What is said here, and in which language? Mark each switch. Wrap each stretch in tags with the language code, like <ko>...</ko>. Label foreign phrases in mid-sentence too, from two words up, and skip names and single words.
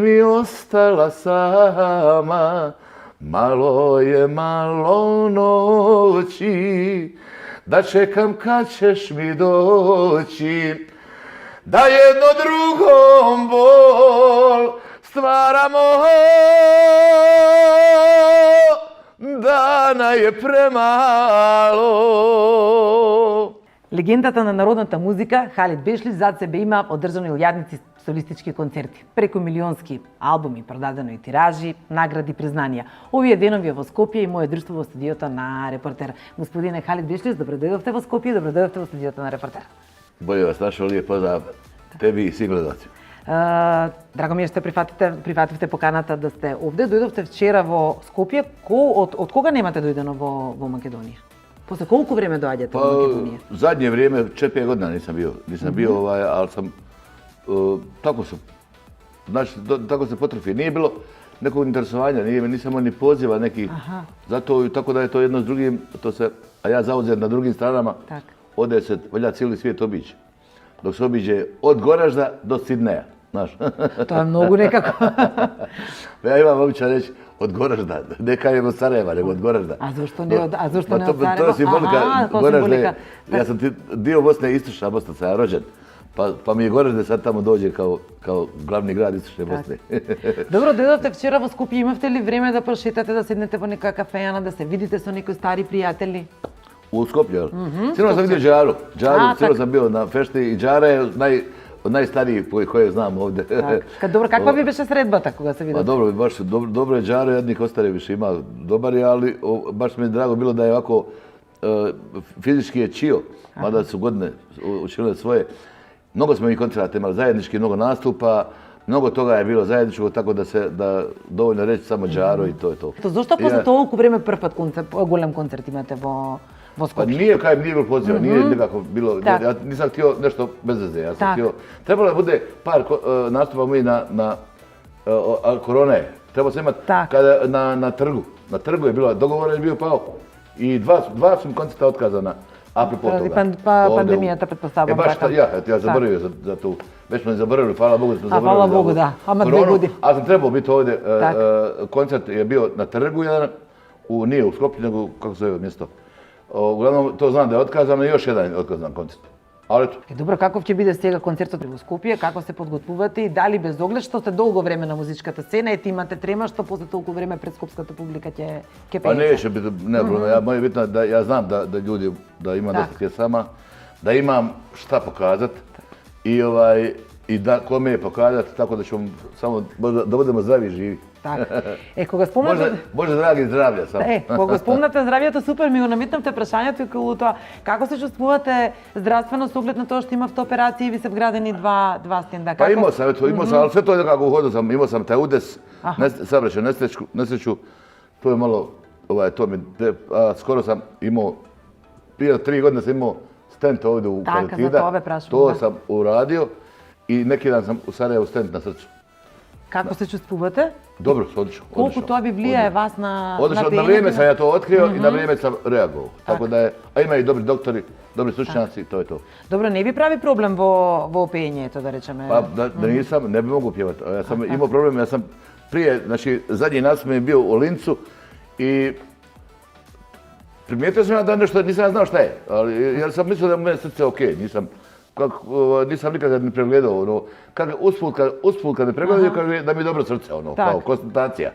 <bs>mi ostala sama, malo je malo noći da čekam kad ćeš mi doći, da jedno drugom bol stvaramo, dana je premalo.</bs> <mk>Легендата на народната музика Халид Бешлиш зад себе има одржано илјадници солистички концерти, преку милионски албуми, продадено и тиражи, награди, признанија. Овие денови во Скопје и мое друштво во студиото на Репортер. Господине Халид Бешлиш, добро дојдовте во Скопје, добро дојдовте во студиото на Репортер.</mk> <bs>Bolje vas našao, lijep pozdrav tebi i svim gledalcima.</bs> <mk>Драго ми е што прифативте поканата да сте овде. Дојдовте вчера во Скопје. Од кога немате дојдено во Македонија? После колку време доаѓате во Македонија?</mk> <bs>Zadnje vrijeme, 4-5 godina nisam bio. Nisam bio, ali sam, tako se potrafi. Nije bilo nekog interesovanja, nisam imao ni poziva nekih. Zato, tako da je to jedno s drugim, a ja zauzet na drugim stranama, ode se, valja cijeli svijet obići. Dok se obiđe od Goražda do Sidneja, znaš. To je mnogo nekako. Ja imam običaj reći, od Goražda, ne kažem od Sarajeva, nego od Goražda. A zašto ne od Sarajeva? To je simbolika, Goražde, ja sam dio Bosne, istočna Bosna, sam ja rođen. Pa mi je Goražde sad tamo dođe kao glavni grad istočne Bosne. Dobro,</bs> <mk>дојдовте вчера во Скопје, имавте ли време да прошетате, да седнете во нека кафејана, да се видите со некои стари пријатели?</mk> <bs>U Skopju, sinoć sam vidio Džaru. Sinoć sam bio na fešti i Džara je od najstarijih koje znam ovdje.</bs> <mk>Dobro, kakva bi беше sredbата кога се видите?</mk> <bs>Dobro, baš dobro je Džara, jednih ostare više ima. Dobar je, ali baš mi je drago bilo da je ovako fizički je čio, mada su godine učinile svoje. Mnogo smo i koncerata imali zajednički, mnogo nastupa, mnogo toga je bilo zajedničko, tako da dovoljno reći samo Džaro i to je to.</bs> <mk>Zашто после толку време прв пат голем концерт имате во Скопје?</mk> <bs>Pa nije bilo poziva, nije nekako bilo, ja nisam htio nešto bez veze, ja sam htio, trebalo je bude par nastupa moji na korona je, trebalo se imati na trgu, na trgu je bilo, dogovor je bio pao i dva su koncerta otkazana, apropo toga. Pandemijata, pretpostavljam. Baš ja zaboravio za tu, već smo zaboravili, hvala Bogu da smo zaboravili. Hvala Bogu, da, ama 2 godine. Ali sam trebao biti ovdje, koncert je bio na trgu jedan, nije u Skopju, nego kako se zove mjesto. Uglavnom, to znam da je otkazano i još jedan otkazan koncert. Ali eto.</bs> <mk>Добро, каков ќе биде сега концертот во Скопје, како се подготвувате и дали без оглед што сте долго време на музичката сцена и имате трема што после толку време пред скопската публика ќе пеете? Pa neće biti, ne problem, moje je bitno da ja znam da ljudi, da imam dosta pjesama, da imam šta pokazat i da kome je pokazat, tako da ćemo samo, da budemo zdravi i živi. Така. Кога спомнате... Боже драги, здравје само. Кога спомнате здравјето, супер, ми го намитнавте прашањето и околу тоа. Како се чувствувате здравствено со оглед на тоа што имавте операции и ви се вградени два стенда?</mk> <bs>Па имao sam, ali sve to je nekako uhodio sam, imao sam taj udes, saobraćaj, nesreću, to je malo, skoro sam imao, prije 3 godine sam imao stent ovdje u Karatida, to sam uradio i neki dan sam u Sarajevu stent na srcu.</bs> <mk>Kako se čustvувате?</mk> <bs>Dobro, odlično.</bs> <mk>Колку тоа ви влијае вас на</mk> <bs>пеењето? На време sam ja to otkrio i na vreme sam reagovao. Tako da je, a ima i dobri doktori, dobri stručnjaci, to je to. Dobro, ne bi pravi problem</bs> <mk>во пеењето, да речеме?</mk> <bs>Pa da nisam, ne bi mogu pjevati. Ja sam imao problem, ja sam prije, znači zadnji nastup mi je bio u Lincu i primijetio sam ja da nešto, nisam znao šta je, jer sam mislio da je moje srce okej, nisam nikada ni pregledao, usput kad me pregledaju kaže da mi je dobro srce, kao konstatacija.</bs>